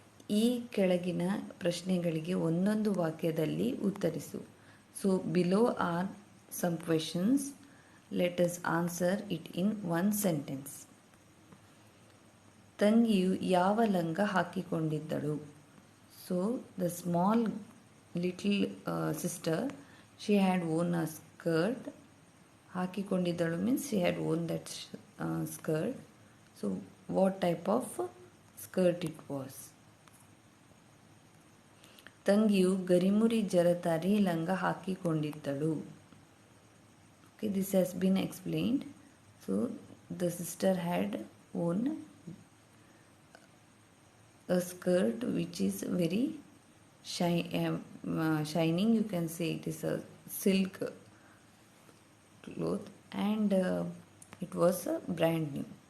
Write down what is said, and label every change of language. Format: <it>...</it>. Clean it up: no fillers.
<kn>ಈ ಕೆಳಗಿನ ಪ್ರಶ್ನೆಗಳಿಗೆ ಒಂದೊಂದು ವಾಕ್ಯದಲ್ಲಿ ಉತ್ತರಿಸು.</kn> <en>So below are some questions. Let us answer it in one sentence.</en> <kn>ತಂಗಿಯು ಯಾವ ಲಂಗ ಹಾಕಿಕೊಂಡಿದ್ದಳು?</kn> <en>So the small little sister, she had worn a skirt. ಹಾಕಿಕೊಂಡಿದ್ದಳು means she had worn that skirt. So what type of skirt it was?</en> <kn>ತಂಗಿಯು ಗರಿಮುರಿ ಜರತಾರಿ ಲಂಗ ಹಾಕಿಕೊಂಡಿದ್ದಳು.</kn> <en>This has been explained. So the sister had worn a skirt which is very shining. You can say it is a silk cloth, and it was brand new.</en>